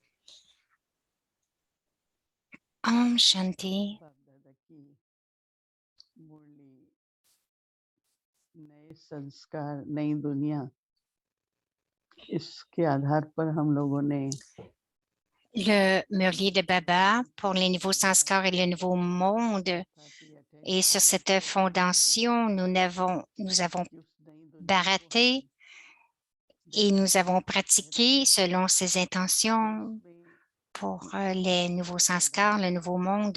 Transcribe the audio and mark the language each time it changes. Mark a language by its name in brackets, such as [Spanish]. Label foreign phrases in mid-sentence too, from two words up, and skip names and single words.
[Hindi] Om Shanti. बाप-दादा की मुरली नए संस्कार नई दुनिया इसके आधार पर हम लोगों ने [French] Le Murli de Baba pour les nouveaux sanskars et le nouveau monde. Et sur cette fondation, nous avons baraté et nous avons pratiqué selon ces intentions pour les nouveaux sanskars, le nouveau monde.